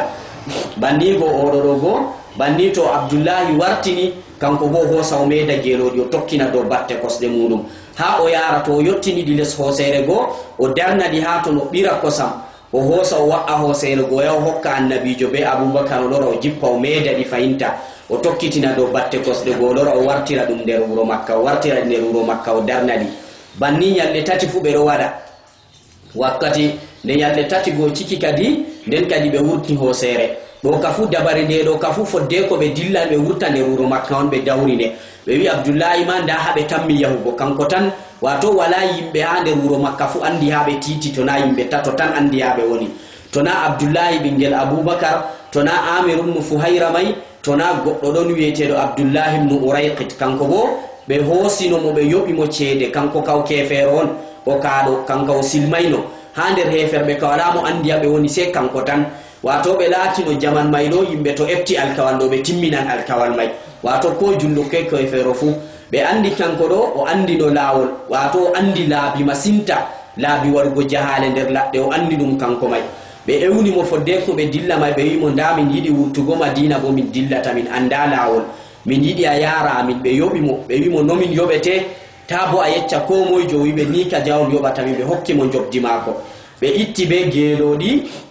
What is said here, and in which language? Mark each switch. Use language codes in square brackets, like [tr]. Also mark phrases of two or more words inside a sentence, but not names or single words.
[ff] bandigo ododogo bandito Abdullah wartini kanko go hosa o meda gelodi o tokkina do batte kosde mudum ha o yara to yottini di les hosere go o darna di hato no bira kosam o hosa o wa'a hosere go ya hokka annabijo be Abubakar lora o jippa o meda di fayinta o tokkitina do batte kosde go lora o wartira dum nder wuro Makka o wartira nder wuro Makka o darna di banni nyalle tati fu be do wada wakkati ne nyalle tati go ciki kadi den kadi be wurti hosere do kafu dabare de do kafu fodde ko be dilla be wurtande wuro Makka on be dawrine be wi Abdullah man da habe tammi yahugo kanko tan wato wala yimbe ande wuro Makka fu andi habe titi to na yimbe tato tan andi habe woni to na Abdullah bingel Abubakar to na Amir ibn Fuhaira mai to na goddo don wi'etedo Abdullah ibn Urayqit kanko go be hosino mo be yobi mo cede kanko kaw keferon o kaado kanko silmayno hander heferbe kawala mo andi habe woni se kanko tan wato be laatino jaman maydo yimbe to efti alkawal do be timminan alkawal may wato ko jullo ke ko fero fu be andi kanko do o andi no lawol wato andi laabi masinta laabi wargo jahale nder ladde o andi dum kanko may be ewni mo fodde ko be dilla may be wimo nda min yidi wurtugo Madina bo min dillata min anda lawol min yidi a yara min be yobi mo be wimo no min yobete tabo a yecca ko moy jo wibe ni ka jawol yobata min be hokki mo jobdi mako be itti be gelodi